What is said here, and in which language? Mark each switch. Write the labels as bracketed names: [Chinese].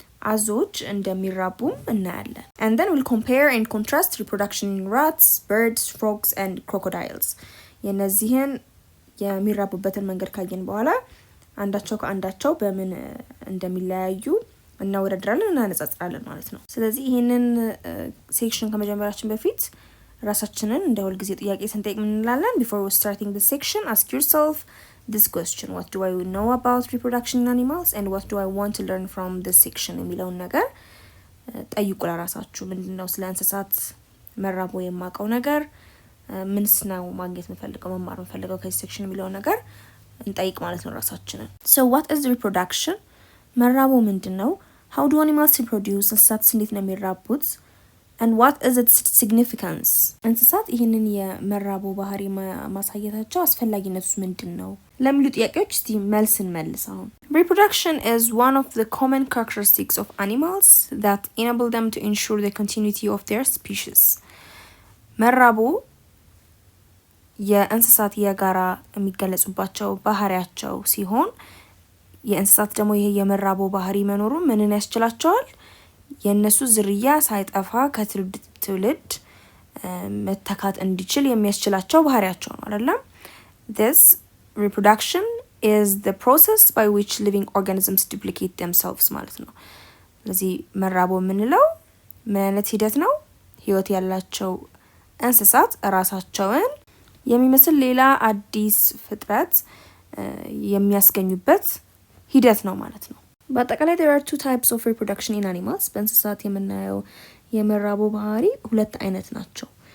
[Amharic] አዞች እንደሚራቡም እናያለን። [English] and then we'll compare and contrast reproduction in rats, birds, frogs and crocodiles [Amharic] የነዚህን የሚራቡበትን መንገድ ካየን በኋላ አንዳቸው ከአንዳቸው በምን እንደሚለያዩ እናወዳድራለን እና እናነጻጽራለን ማለት ነው። ስለዚህ ይሄንን ሴክሽን ከመጀመራችን በፊት ራሳችንን እንደ ሁል ጊዜ ጥያቄ ስንጠይቅ ምን እንላለን? [English] before starting the section ask yourself this question: what do I know about reproduction in animals and what do I want to learn from this section [Amharic] የሚለውን ነገር ጠይቁ ለራሳችሁ። ምንድነው ስለ እንስሳት መራቦ የማውቀው ነገር፣ ምንስ ነው ማግኘት የምፈልገው መማር የምፈልገው ከዚህ ሴክሽን የሚለውን ነገር እንጠይቅ ማለት ነው ራሳችንን። [English] so what is reproduction? [Amharic] መራቦ ምንድነው? [English] how do animals reproduce? [Amharic] እንስሳት እንዴት ነው የሚራቡት? [English] and what is its significance? [Amharic] እንስሳት ይህንን የመራቦ ባህሪ ማሳየታቸው አስፈላጊነቱስ ምንድነው ለሚሉ ጥያቄዎች እስቲ መልስ እንመልስ። አሁን [English] reproduction is one of the common characteristics of animals that enable them to ensure the continuity of their species. [Amharic] መራቦ የእንስሳት የጋራ የሚገለጹባቸው ባህሪያቸው ሲሆን የእንስሳት ደግሞ ይሄ የመራቦ ባህሪ መኖሩ ምንን ያስችላቸዋል? የነሱ ዝርያ ሳይጠፋ ከትውልድ ትውልድ መተካት እንዲችል የሚያስችላቸው ባህሪያቸው ነው አይደል? [English] This reproduction is the process by which living organisms duplicate themselves [Amharic] ማለት ነው። ስለዚህ መራቦ የምንለው ምን አይነት ሂደት ነው? ህይወት ያላቸው እንስሳት ራሳቸውን የሚመስል ሌላ አዲስ ፍጥረት የሚያስገኙበት ሂደት ነው ማለት ነው። በአጠቃላይ [English] there are two types of reproduction in animals. [Amharic] በእንስሳት የምናየው የመራቦ ባህሪ ሁለት አይነት ናቸው.